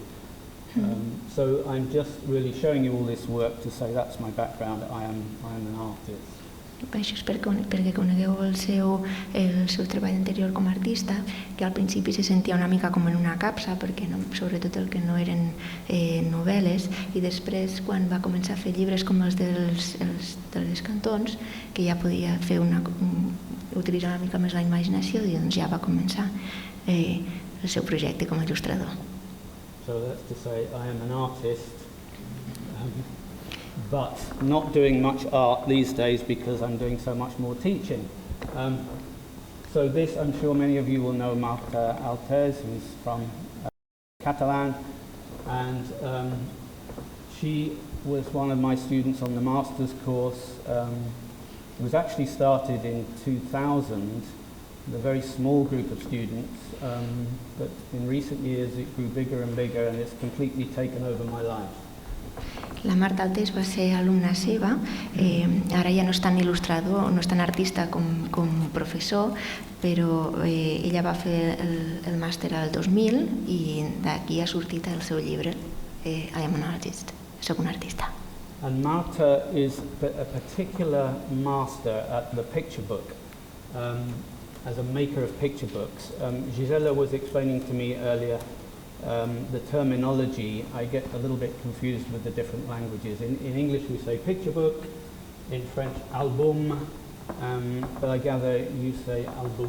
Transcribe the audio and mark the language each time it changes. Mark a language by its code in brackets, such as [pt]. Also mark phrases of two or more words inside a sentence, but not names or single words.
[en] So I'm just really showing you all this work to say that's my background. I am an artist. [ca] Això és perquè conegueu el seu treball anterior com a artista, que al principi se sentia una mica com en una capsa, perquè sobretot el que no eren novel·les, i després quan va començar a fer llibres com els dels cantons, que ja podia fer utilitzar una mica més la imaginació i doncs ja va començar el seu projecte com a il·lustrador. [en] So that's to say I am an artist, but not doing much art these days because I'm doing so much more teaching. So this, I'm sure many of you will know Marta Alters, who's from Catalan, and she was one of my students on the master's course. It was actually started in 2000, with a very small group of students, but in recent years it grew bigger and bigger and it's completely taken over my life. [ca] La Marta Altés va ser alumna seva, ara ja no és tan il·lustrador, no és tan artista com professor, però ella va fer el màster al 2000 i d'aquí ha sortit el seu llibre, [en] I am an artist, [ca] soc un artista. [en] And Marta is a particular master at the picture book, as a maker of picture books. Gisela was explaining to me earlier the terminology. I get a little bit confused with the different languages. In English we say picture book, in French album, but I gather you say album.